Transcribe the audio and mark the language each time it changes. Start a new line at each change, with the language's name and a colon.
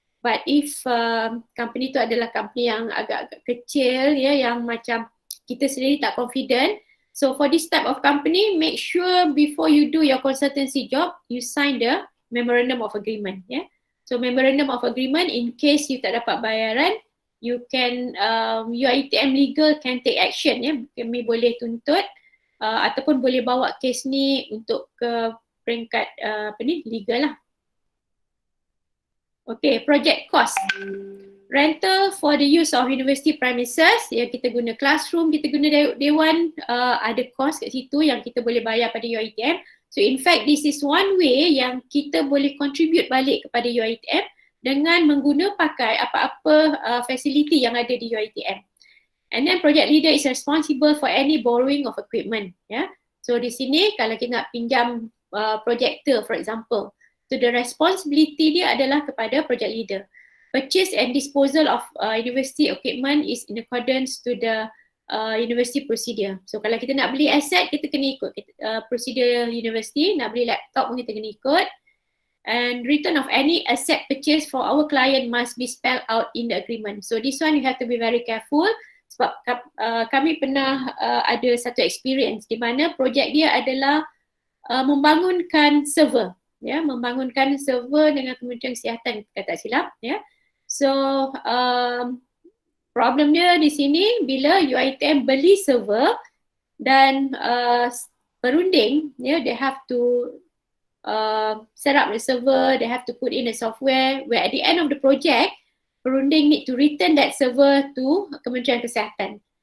English: But if company
Malay: tu adalah company yang agak-agak kecil, yang macam kita sendiri tak confident,
English: so for this type of company, make sure before you do your consultancy job, you sign the memorandum of agreement. So memorandum of agreement, in case you
Malay: tak dapat bayaran,
English: you can UiTM legal can take action.
Malay: Kami boleh tuntut ataupun boleh bawa kes ni untuk ke peringkat legal lah.
English: Okay, project cost. Rental for the use of university premises,
Malay: kita guna classroom, kita guna dewan, ada cost kat situ yang kita boleh bayar pada UiTM.
English: So in fact this is one way
Malay: yang kita boleh contribute balik kepada UiTM dengan pakai apa-apa facility yang ada di UiTM.
English: And then project leader is responsible for any borrowing of equipment.
Malay: So di sini kalau kita nak pinjam projector
English: for example,
Malay: so the responsibility dia adalah kepada project leader.
English: Purchase and disposal of university equipment is in accordance to the university procedure.
Malay: So kalau kita nak beli aset, kita kena ikut procedure university. Nak beli laptop pun kita kena ikut.
English: And return of any asset purchase for our client must be spelled out in the agreement. So this one you have to be very careful.
Malay: Sebab kami pernah ada satu experience di mana projek dia adalah membangunkan server. Membangunkan server dengan Kementerian Kesihatan, kata tak silap. So problem dia di sini bila UiTM beli server dan perunding,
English: they have to set up the server, they have to put in the software where at the end of the project, perunding need to return that server to Kementerian Kesihatan.